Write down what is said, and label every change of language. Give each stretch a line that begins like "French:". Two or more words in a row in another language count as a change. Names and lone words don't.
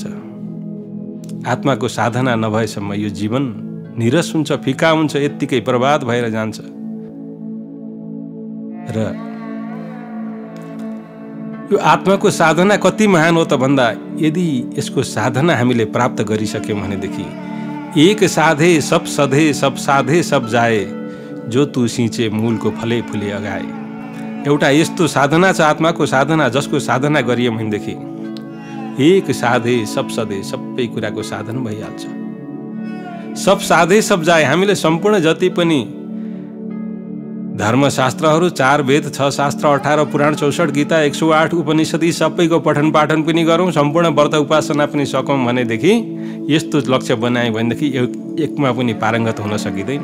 Nepali: आत्माको साधना नभएसम्म यो जीवन निरस हुन्छ, फिका हुन्छ, यत्तिकै बर्बाद भएर जान्छ। र यो आत्माको साधना कति महान हो त भन्दा यदि यसको साधना हामीले प्राप्त गरिसक्यौँ भनेदेखि
Hindi: एक साधे सब सधे सब साधे सब जाए जो तू सिंचे मूलको फले फुले अगाए।
Nepali: एउटा यस्तो साधना छ आत्माको साधना, जसको साधना गरियो भनेदेखि
Hindi: एक साधे सब सधे
Nepali: सबै कुराको साधन भइहाल्छ।
Hindi: सब साधे सब जाए।
Nepali: हामीले सम्पूर्ण जति पनि धर्मशास्त्रहरू 4 वेद 6 शास्त्र 18 पुराण 64 गीता 108 उपनिषदि सबैको पठन पाठन पनि गरौँ, सम्पूर्ण व्रत उपासना पनि सकौँ भनेदेखि यस्तो लक्ष्य बनायो भनेदेखि एकमा पनि पारङ्गत हुन सकिँदैन।